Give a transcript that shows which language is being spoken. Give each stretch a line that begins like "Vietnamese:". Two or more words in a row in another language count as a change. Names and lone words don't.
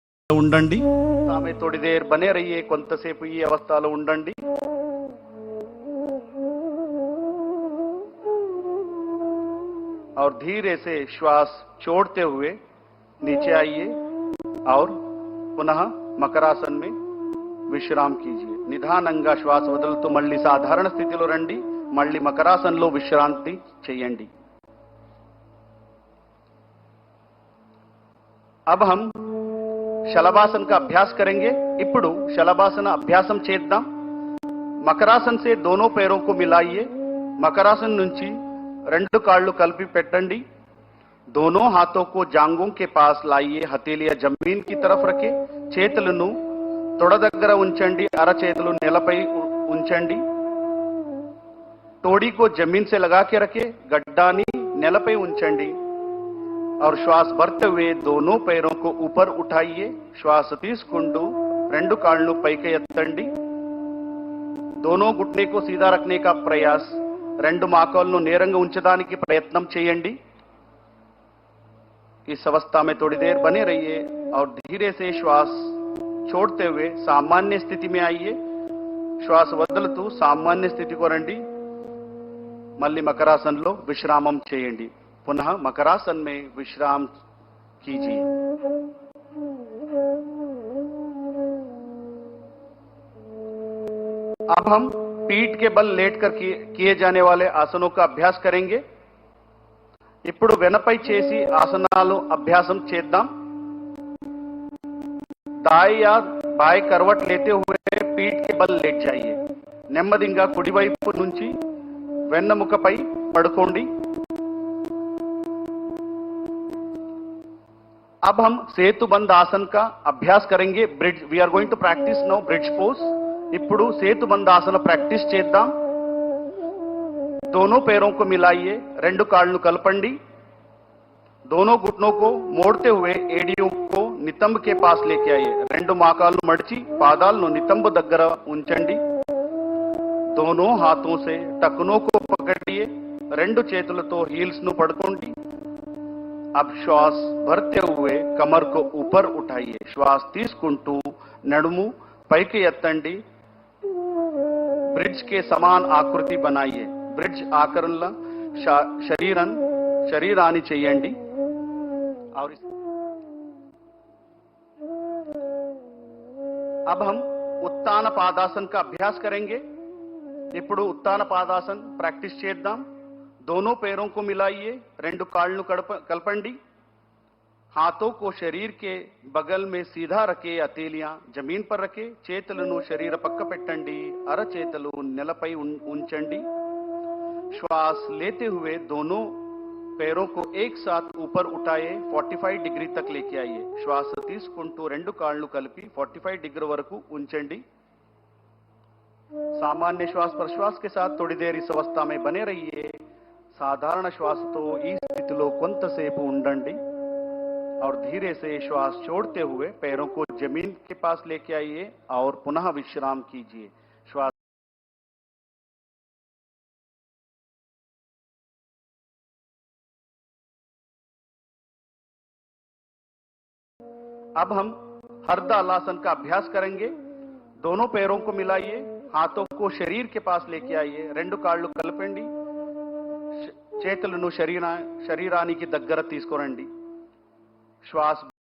Telugu: ఉండండి ఆమె
Hindi: थोड़ी देर बने रहिए
Telugu: కొంతసేపు ఈ అవస్థలో ఉండండి
Hindi: और धीरे से श्वास छोड़ते हुए नीचे आइए और पुनः मकरासन में విశ్రామ్ कीजिए
Telugu: నిదానంగా శ్వాస వదులుతూ మళ్ళీ సాధారణ స్థితిలో రండి మళ్ళీ మకరాసనంలో విశ్రాంతి చేయండి
Hindi: अब हम शलभासन का अभ्यास करेंगे
Telugu: ఇప్పుడు शलभासन అభ్యాసం చేద్దాం
Hindi: మకరాసన్ से दोनों पैरों को मिलाइए मकरासन
Telugu: నుంచి రెండు కాళ్ళు కలిపి పెట్టండి
Hindi: दोनों हाथों को जांघों के पास लाइए हथेलियां जमीन की तरफ रखें
Telugu: చేతులను తొడ దగ్గర ఉంచండి అరచేతులు నేలపై ఉంచండి
Hindi: तोड़ी को जमीन से लगा के रखे
Telugu: గడ్డాని నేలపై ఉంచండి
Hindi: और श्वास भरते हुए दोनों पैरों को ऊपर उठाइए श्वास
Telugu: తీసుకుంటూ రెండు కాళ్ళు పైకి ఎత్తండి
Hindi: दोनों घुटने को सीधा रखने का प्रयास
Telugu: రెండు మోకాళ్ళను నేరంగా ఉంచడానికి ప్రయత్నం చేయండి
Hindi: इस अवस्था में थोड़ी देर बने रहिए और धीरे से श्वास छोड़ते हुए सामान्य स्थिति में आइए श्वास
Telugu: వదులుతూ సామాన్య స్థితికి రండి మళ్ళీ మకరాసనంలో విశ్రామం చేయండి
Hindi: पुनः मकरासन में विश्राम कीजिए अब हम पीठ के बल लेटकर किए जाने वाले आसनों का अभ्यास करेंगे
Telugu: ఇప్పుడు వెనపై చేసి ఆసనాలు అభ్యాసం చేద్దాం
Hindi: दाएं या बाएं करवट लेते हुए पीठ के बल लेट जाइए
Telugu: నెమ్మదిగా కుడివైపు నుంచి వెన్నెముకపై పడుకోండి
Hindi: अब हम सेतुबंद आसन का अभ्यास करेंगे
English: bridge we are going to practice now bridge pose
Telugu: ఇప్పుడు సేతుబంద ఆసన ప్రాక్టీస్ చేద్దాం
Hindi: दोनों पैरों को मिलाइए
Telugu: రెండు కాళ్ళను కలపండి
Hindi: दोनों घुटनों को मोड़ते हुए एड़ियों को नितंब के पास लेके आइए
Telugu: రెండు మోకాళ్ళు మడిచి పాదాలను నితంబ దగ్గర ఉంచండి
Hindi: दोनों हाथों से टखनों को पकड़िए
Telugu: రెండు చేతులతో హీల్స్ ను పట్టుకోండి
Hindi: अब श्वास भरते हुए कमर को ऊपर उठाइए श्वास
Telugu: తీసుకుంటూ నడుము పైకి ఎత్తండి
Hindi: ब्रिज के समान आकृति बनाइए ब्रिज आकरणला
Telugu: శరీరాన్ని చేయండి
Hindi: और अब हम उत्तान पादासन का अभ्यास करेंगे
Telugu: ఇప్పుడు उत्तान पादासन प्रैक्टिस చేద్దాం
Hindi: दोनों पैरों को मिलाइए
Telugu: రెండు కాళ్ళను కలపండి
Hindi: हाथों को शरीर के बगल में सीधा रखे हथेलियां जमीन पर रखे
Telugu: చేతులను శరీర పక్క పెట్టండి అరచేతులు నేలపై ఉంచండి
Hindi: श्वास लेते हुए दोनों पैरों को एक साथ ऊपर उठाए 45 डिग्री तक लेके आइए श्वास
Telugu: తీసుకుంటూ రెండు కాళ్ళు కలిపి 45 डिग्री వరకు ఉంచండి
Hindi: सामान्य श्वास प्रश्वास के साथ थोड़ी देर इस अवस्था में बने रहिए साधारण श्वासతో
Telugu: ఈ స్థితిలో కొంతసేపు ఉండండి
Hindi: और धीरे से श्वास छोड़ते हुए पैरों को जमीन के पास लेके आइए और पुनः विश्राम कीजिए श्वास अब हम हरदालासन का अभ्यास करेंगे दोनों पैरों को मिलाइए हाथों को शरीर के पास लेके आइए
Telugu: రెండు కాళ్ళు కలపండి చేతులను శరీరానికి దగ్గర తీసుకురండి
Hindi: श्वास